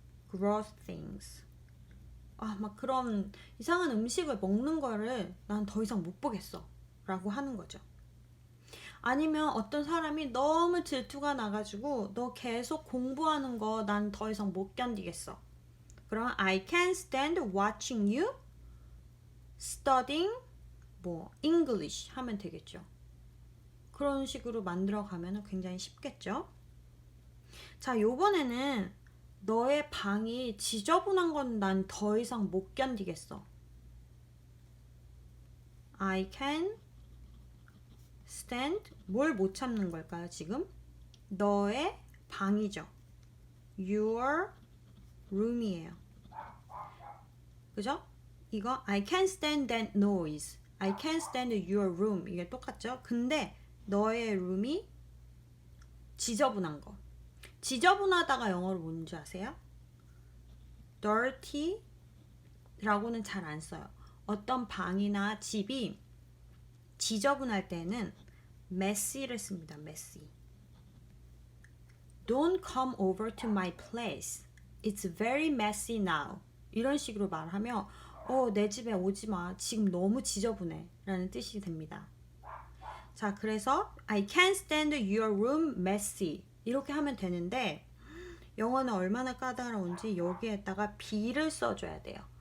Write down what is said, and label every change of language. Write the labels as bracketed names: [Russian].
[English] gross things. [Korean] 막 그런 이상한 음식을 먹는 거를 난 더 이상 못 보겠어 라고 하는 거죠. 아니면 어떤 사람이 너무 질투가 나가지고 너 계속 공부하는 거 난 더 이상 못 견디겠어. 그럼 [English] I can't stand watching you studying [Korean] 뭐 [English] English [Korean] 하면 되겠죠. 그런 식으로 만들어 가면 굉장히 쉽겠죠. 자, 요번에는 너의 방이 지저분한 건 난 더 이상 못 견디겠어. [English] I can stand [Korean] 뭘 못 참는 걸까요, 지금? 너의 방이죠. [English] Your room [Korean] 이에요. 그죠? 이거 [English] I can't stand that noise. I can't stand your room. [Korean] 이게 똑같죠? 근데 너의 룸이 지저분한 거. 지저분하다가 영어로 뭔지 아세요? dirty 라고는 잘 안 써요. 어떤 방이나 집이 지저분할 때는 messy를 씁니다. [English] messy. Don't come over to my place. It's very messy now. [Korean] 이런 식으로 말하면 내 집에 오지 마. 지금 너무 지저분해. 라는 뜻이 됩니다. 자, 그래서 [English] I can't stand your room messy. [Korean] 이렇게 하면 되는데 영어는 얼마나 까다로운지 여기에다가 be를 써줘야 돼요.